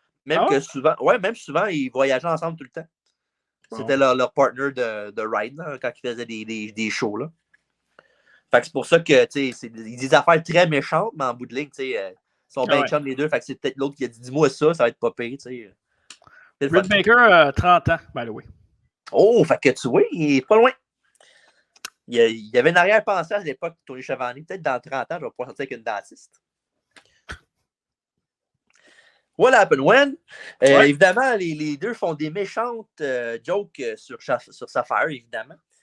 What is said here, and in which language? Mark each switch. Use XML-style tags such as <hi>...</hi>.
<fr>Même souvent, ils voyageaient ensemble tout le temps. C'était leur partner de ride là, quand ils faisaient des shows. Là. Fait que c'est pour ça que ils disent des affaires très méchantes, mais en bout de ligne, ils sont bien chums les deux. Fait que c'est peut-être l'autre qui a dit dis-moi ça va être pas pire. Britt Baker a 30 ans,</fr> <en>by the way.</en> <fr>Oh, fait que tu vois, il est pas loin. Il y avait une arrière-pensée à l'époque, Tony Schiavone. Peut-être dans 30 ans, je vais pouvoir sortir avec une dentiste.</fr> <en>What happened when?</en> <fr>Ouais. Évidemment, les deux font des méchantes jokes sur Sapphire, évidemment.</fr>